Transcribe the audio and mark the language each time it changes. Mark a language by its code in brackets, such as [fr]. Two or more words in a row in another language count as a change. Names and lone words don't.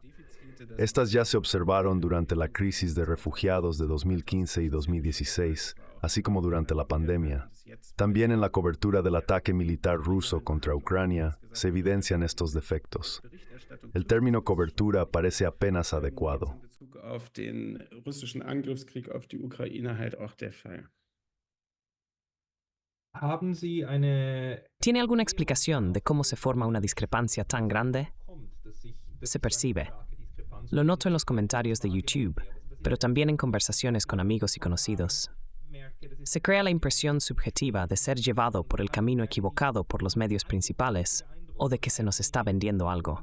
[es] Estas ya se observaron durante la crisis de refugiados de 2015 y 2016, así como durante la pandemia. También en la cobertura del ataque militar ruso contra Ucrania se evidencian estos defectos. El término cobertura parece apenas adecuado. [de] Auf den russischen Angriffskrieg auf die Ukraine halt auch der Fall. Haben Sie eine [es] ¿Tiene alguna explicación de cómo se forma una discrepancia tan grande? Se percibe. Lo noto en los comentarios de YouTube, pero también en conversaciones con amigos y conocidos. Se crea la impresión subjetiva de ser llevado por el camino equivocado por los medios principales o de que se nos está vendiendo algo.